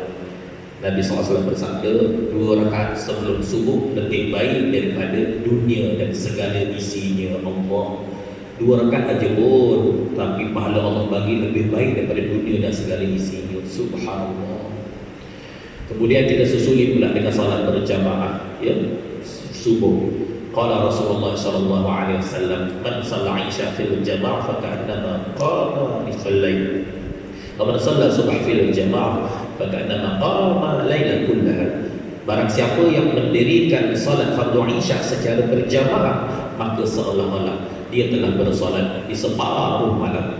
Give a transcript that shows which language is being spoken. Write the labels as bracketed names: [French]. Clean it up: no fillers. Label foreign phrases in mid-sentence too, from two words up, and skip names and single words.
[Malay] Nabi SAW bersabda, 2 rakaat sebelum subuh lebih baik daripada dunia dan segala isinya. Allah, 2 rakaat aja pun, tapi pahala Allah bagi lebih baik daripada dunia dan segala isinya. Subhanallah. Kemudian kita susuli pula dengan salat berjamaah, ya, subuh. [Arabic] قال رسول الله صلى الله عليه وسلم، من صلى العشاء في الجماعة فكأنما قام نصف الليل. ومن صلى الصبح في الجماعة فكأنما قام ليلا كلها. [Malay] Barang siapa yang mendirikan salat fardu isya secara berjamaah, maka seolah-olah dia telah bersolat di separuh malam.